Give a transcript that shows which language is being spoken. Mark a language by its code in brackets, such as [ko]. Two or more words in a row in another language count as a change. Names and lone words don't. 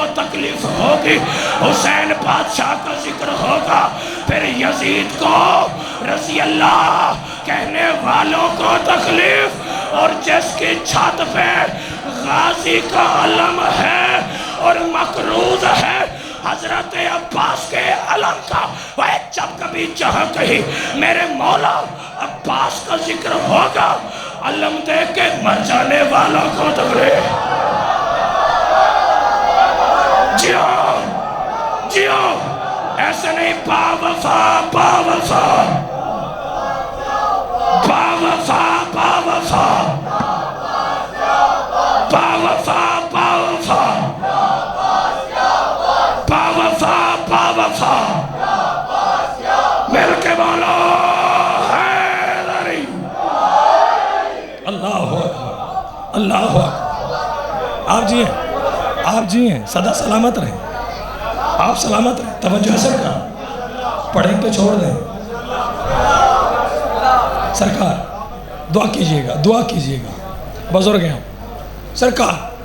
[ur] تکلیف ہوگی، حسین بادشاہ کا ذکر ہوگا، پھر یزید کو [ar] رضی اللہ [ur] کہنے والوں کو تکلیف، اور جس کی چھت پہ غازی کا علم ہے اور مقروض ہے حضرت عباس کے علم کا، وہ جب کبھی جہاں کہیں میرے مولا عباس کا ذکر ہوگا علم دے کے مر جانے والوں کو تکلیف۔ جیو جیو ایسے نہیں، با وفا با وفا با وفا با وفا با وفا با وفا با وفا با وفا مل کے بولو حیدری۔ [ar] اللہ اکبر اللہ اکبر۔ [ur] آپ جی ہیں، آپ جی ہیں، صدا سلامت رہیں، آپ سلامت رہیں، توجہ ہے سرکار، پڑھیں تو چھوڑ دیں سرکار، دعا کیجئے گا، دعا کیجئے گا، بزرگ ہیں سرکار۔